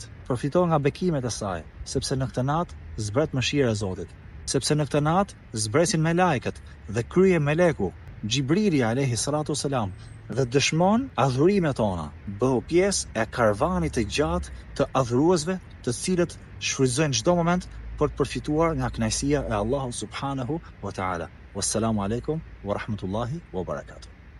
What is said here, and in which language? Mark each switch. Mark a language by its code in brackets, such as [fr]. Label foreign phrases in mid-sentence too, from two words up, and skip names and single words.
[sq] Përfito nga bekimet e saj, sepse në këtë natë zbret mëshira e Zotit, sepse në këtë natë zbresin melekët dhe krye meleku Gjibrili [ar] عليه الصلاة السلام [sq] dhe dëshmon adhurimet tona, bëhu pjesë e karvanit të gjatë të adhuruesve, të cilët shfrytëzojnë çdo moment për të përfituar nga kënaqësia e Allahut [ar] سبحانه وتعالى. والسلام عليكم ورحمة الله وبركاته.